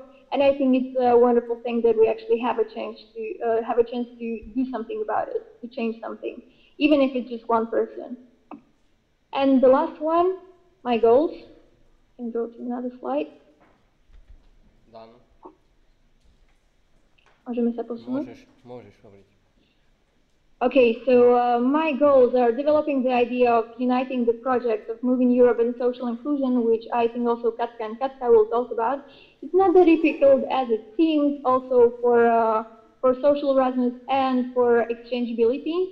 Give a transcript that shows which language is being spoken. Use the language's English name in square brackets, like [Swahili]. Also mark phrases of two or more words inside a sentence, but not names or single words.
[English] And I think it's a wonderful thing that we actually have a chance to do something about it, to change something, even if it's just one person. And the last one, my goals. Can go to another slide. Done. [Slovak] Môžeme sa posunúť? Môžeš hovoriť. [English] Okay, so my goals are developing the idea of uniting the project of moving Europe and social inclusion, which I think also Katka and Katka will talk about. It's not that difficult as it seems, also for social Erasmus and for exchangeability.